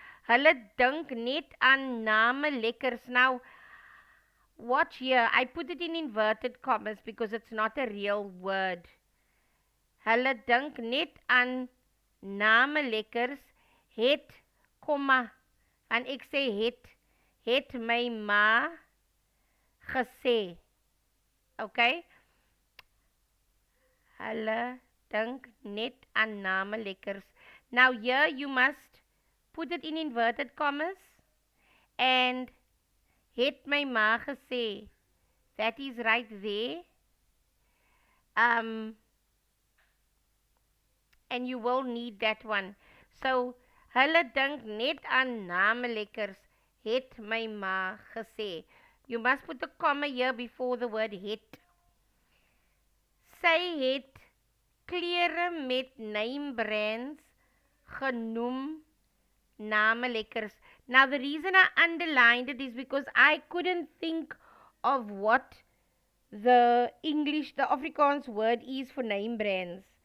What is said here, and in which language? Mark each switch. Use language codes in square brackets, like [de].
[af] Hulle dink net aan name lekkers. [en] Now, watch here. I put it in inverted commas because it's not a real word. [af] Hulle dink net aan name lekkers. Het, komma, en ek sê het my ma gesê. Okay? Hulle dink net aan name lekkers. [en] Now here you must put it in inverted commas and [af] het my ma gesê. [en] That is right there. And you will need that one. [af] So, hulle dink net aan name lekkers. Het my ma gesê. [en] You must put a comma here before the word het. [af] Sy het klere met name brands genoem name lekkers. [en] Now the reason I underlined it is because I couldn't think of what the Afrikaans word is for name brands.